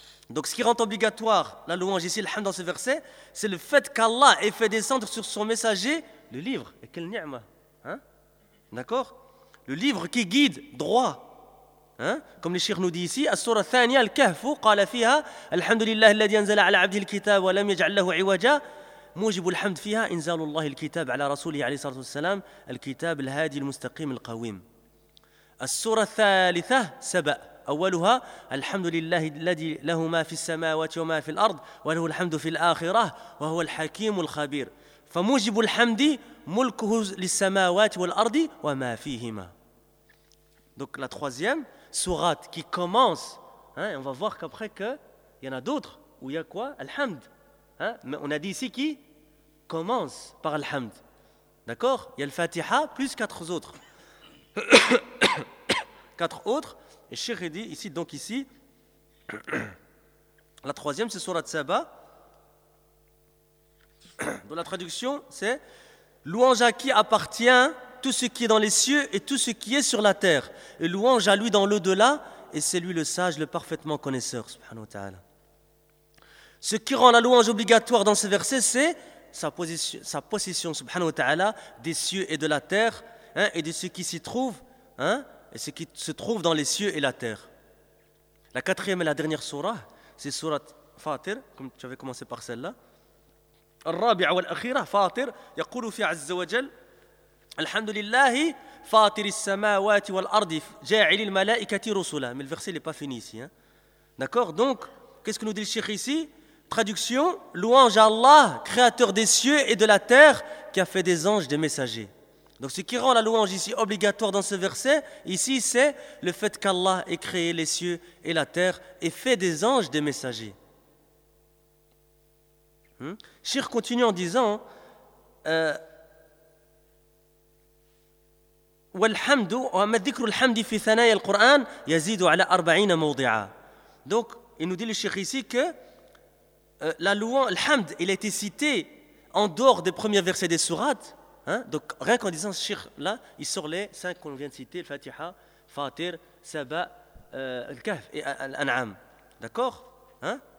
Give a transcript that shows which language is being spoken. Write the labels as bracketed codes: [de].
[fr] Donc ce qui rend obligatoire la louange ici, l'hamd dans ce verset, c'est le fait qu'Allah ait fait descendre sur son messager le livre. Et quel ni'ma hein? D'accord. Le livre qui guide droit. Hein? Comme le cheikh nous dit ici, [ar] As-Sura Thaniya Al-Kahf, قال فيها الحمد لله الذي أنزل على عبده الكتاب ولم يجعل له عوجا موجب الحمد فيها إنزال الله الكتاب على رسوله عليه الصلاة والسلام الكتاب الهادي المستقيم القويم. As-Sura الثالثة سبأ أولها الحمد لله الذي له ما في السماوات وما في الأرض وله الحمد في الآخرة وهو الحكيم الخبير. فموجب الحمد ملكه للسماوات والأرض وما فيهما. [fr] Donc la troisième sourate qui commence, hein, on va voir qu'après qu'il y en a d'autres où il y a quoi? Alhamd. Mais on a dit ici qui commence par Alhamd. D'accord? Il y a le Fatiha plus quatre autres. Quatre autres. Et Cheikh dit ici, donc ici, la troisième c'est Sourate Saba. Dans la traduction, c'est louange à qui appartient tout ce qui est dans les cieux et tout ce qui est sur la terre. Et louange à lui dans l'au-delà, et c'est lui le sage, le parfaitement connaisseur. Subhanahu wa ta'ala. Ce qui rend la louange obligatoire dans ce verset, c'est sa possession, subhanahu wa ta'ala, des cieux et de la terre, hein, et de ce qui s'y trouve, hein, et ce qui se trouve dans les cieux et la terre. La quatrième et la dernière surah, c'est Sourate Fatir, comme tu avais commencé par celle-là. [ar] الرابعة والأخيرة فاطر يقول في عز وجل الحمد لله فاطر السماوات والأرض جاعل الملائكة رسلا. [fr] Mais le verset n'est pas fini ici, hein. D'accord, donc qu'est-ce que nous dit le Cheikh ici? Traduction: louange à Allah, créateur des cieux et de la terre, qui a fait des anges des messagers. Donc ce qui rend la louange ici obligatoire dans ce verset ici, c'est le fait qu'Allah ait créé les cieux et la terre et fait des anges des messagers. Cheikh continue en disant [ar] والحمد وما ذكر الحمد في ثنايا القرآن يزيد على 40 موضعا. [fr] Donc il nous dit le Cheikh ici que la louange, l'hamd, il a été cité en dehors des premiers versets des sourates, hein? Donc rien qu'en disant Cheikh là, il sort les 5 qu'on vient de citer: Fatiha, Fatir, Saba, Al-Kahf et Al-An'am. D'accord, hein?